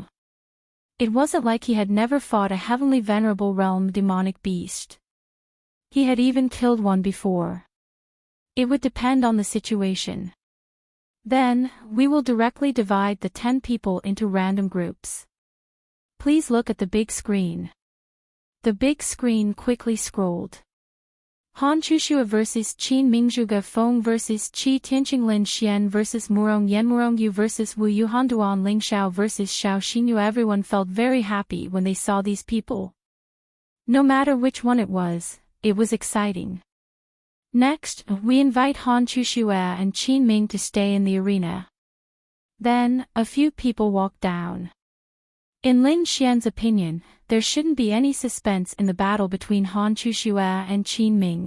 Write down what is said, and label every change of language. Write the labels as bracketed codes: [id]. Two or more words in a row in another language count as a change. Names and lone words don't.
[en] It wasn't like he had never fought a Heavenly Venerable Realm demonic beast. He had even killed one before. It would depend on the situation. Then, we will directly divide the 10 people into random groups. Please look at the big screen. The big screen quickly scrolled. Han Chuxue vs Qin Ming, Zhuge Feng vs Qi Tianqing, Lin Xian vs Murong Yan, Murong vs Wu Yuhan, Duan Lingxiao vs Xiao Xinyu. Everyone felt very happy when they saw these people. No matter which one it was exciting. Next, we invite Han Chuxue and Qin Ming to stay in the arena. Then, a few people walked down. In Lin Xian's opinion, there shouldn't be any suspense in the battle between Han Chuxue and Qin Ming.